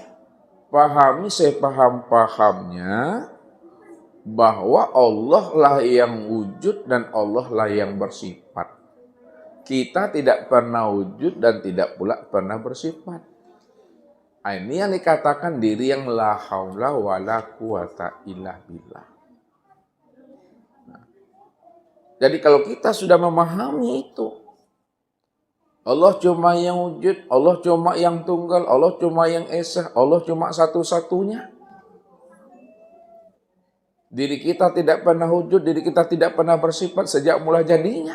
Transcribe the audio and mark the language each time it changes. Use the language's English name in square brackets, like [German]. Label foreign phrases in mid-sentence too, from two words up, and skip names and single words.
[Indonesian] Pahami sepaham-pahamnya bahwa Allah lah yang wujud dan Allah lah yang bersifat. Kita tidak pernah wujud dan tidak pula pernah bersifat. Ini yang dikatakan diri yang [Arabic] la haula wa la quwata illa billah. [Indonesian] Jadi kalau kita sudah memahami itu, Allah cuma yang wujud, Allah cuma yang tunggal, Allah cuma yang esa, Allah cuma satu-satunya. Diri kita tidak pernah wujud, diri kita tidak pernah bersifat sejak mula jadinya.